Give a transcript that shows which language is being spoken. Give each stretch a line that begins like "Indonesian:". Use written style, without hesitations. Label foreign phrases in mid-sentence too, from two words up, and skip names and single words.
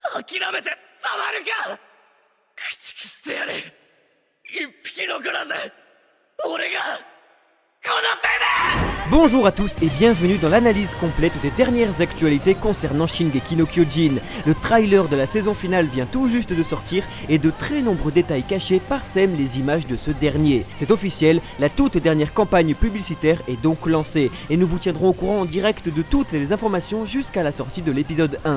Japanese: 諦めてたまるか。駆逐してやる。一匹残らず俺がこの手で。
French: Bonjour à tous et bienvenue dans l'analyse complète des dernières actualités concernant Shingeki no Kyojin. Le trailer de la saison finale vient tout juste de sortir et de très nombreux détails cachés parsèment les images de ce dernier. C'est officiel, la toute dernière campagne publicitaire est donc lancée et nous vous tiendrons au courant en direct de toutes les informations jusqu'à la sortie de l'épisode 1.